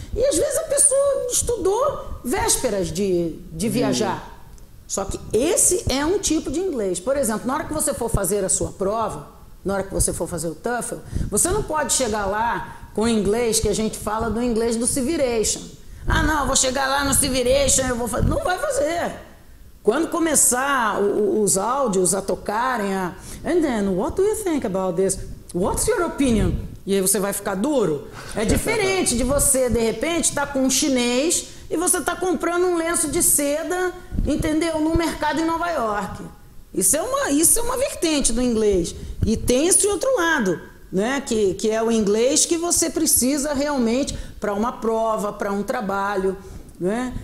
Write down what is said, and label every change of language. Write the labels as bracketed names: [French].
[Portuguese] E às vezes a pessoa estudou vésperas de viajar. Só que esse é um tipo de inglês. Por exemplo, na hora que você for fazer a sua prova, na hora que você for fazer o TOEFL, você não pode chegar lá com o inglês que a gente fala do inglês do Civiration. Não, eu vou chegar lá no Civiration, eu vou fazer. Não vai fazer. Quando começar os áudios a tocarem, [English] and then, what do you think about this? What's your opinion? [Portuguese] e aí você vai ficar duro. É diferente de você, de repente, estar com um chinês e você tá comprando um lenço de seda, entendeu? No mercado em Nova York. Isso é uma vertente do inglês. E tem esse outro lado, né? Que é o inglês que você precisa realmente para uma prova, para um trabalho, né?